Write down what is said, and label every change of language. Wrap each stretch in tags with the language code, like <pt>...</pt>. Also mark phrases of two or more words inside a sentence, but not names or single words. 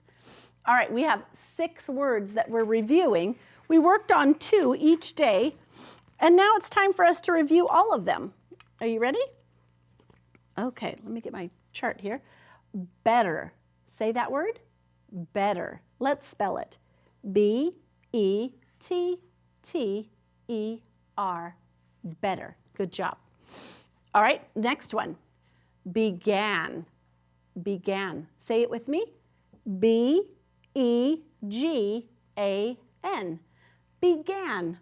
<en>All right, we have 6 words that we're reviewing. We worked on 2 each day, and now it's time for us to review all of them. Are you ready? Okay, let me get my chart here. Better. Say that word. Better. Let's spell it. B-E-T-T-E-R. Better. Good job. All right, next one. Began. Began. Say it with me. B-E-G-A-N. Began.</en>